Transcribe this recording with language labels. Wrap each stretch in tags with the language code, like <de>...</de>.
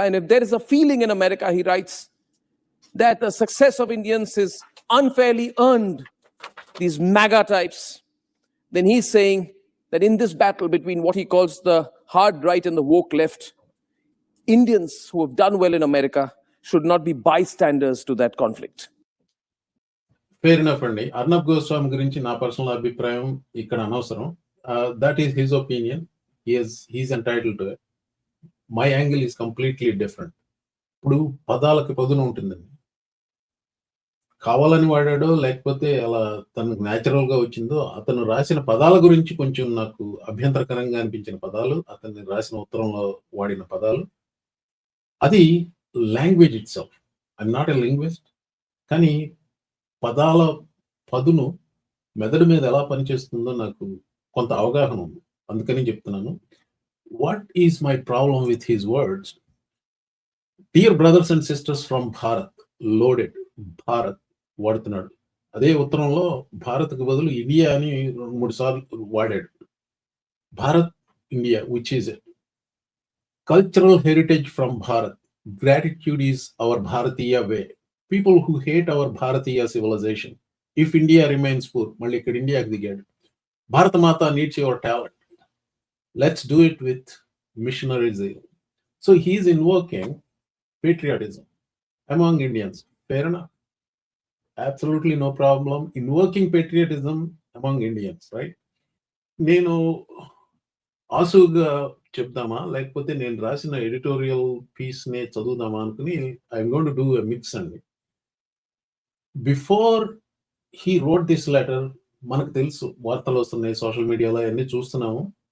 <en>And if there is a feeling in America, he writes, that the success of Indians is unfairly earned, these MAGA types, then he's saying that in this battle between what he calls the hard right and the woke left, Indians who have done well in America should not be bystanders to that conflict. Fair enough</en> <te>అండి. అర్నబ్ గోస్వామి గురించి నా personal అభిప్రాయం ఇక్కడ అనవసరం.</te> <en>That is his opinion. He's entitled to it. My angle is completely different.</en> <te>ఇప్పుడు పదాలకి పదును ఉంటుందండి. కావాలని వాడాడో లేకపోతే అలా తనకు న్యాచురల్ గా వచ్చిందో, అతను రాసిన పదాల గురించి కొంచెం నాకు అభ్యంతరకరంగా అనిపించిన పదాలు, అతన్ని రాసిన ఉత్తరంలో వాడిన పదాలు, అది</te> <en>Language itself. I'm not a linguist,</en> <te>కానీ పదాల పదును మెదడు మీద ఎలా పనిచేస్తుందో నాకు కొంత అవగాహన ఉంది. అందుకని చెప్తున్నాను.</te> <en>What is my problem with his words? Dear brothers and sisters from Bharat, loaded Bharat</en> <te>వాడుతున్నాడు. అదే ఉత్తరంలో భారత్కు బదులు ఇండియా అని 2-3 సార్లు వాడాడు.</te> <en>Bharat, India, which is cultural heritage from Bharat. Gratitude is our Bharatiya way. People who hate our Bharatiya civilisation. If India remains poor,</en> <te>మళ్ళీ ఇక్కడ ఇండియాకి దిగాడు.</te> <en>Bharat Mata needs your talent. Let's do it with missionary zeal. So he is invoking patriotism among Indians. Fair enough. Absolutely no problem invoking patriotism among Indians, right?</en> <te>నేను ఆసుగా చెప్దామా లేకపోతే నేను రాసిన editorial piece నే చదువుదామా అనుకుని</te> <en>I'm going to do a mix</en> <te>అండి.</te> <en>before he wrote this letter,</en> <te>మనకు తెలుసు, వార్తలు వస్తున్నాయి, సోషల్ మీడియాలో అన్ని చూస్తున్నాము.</te>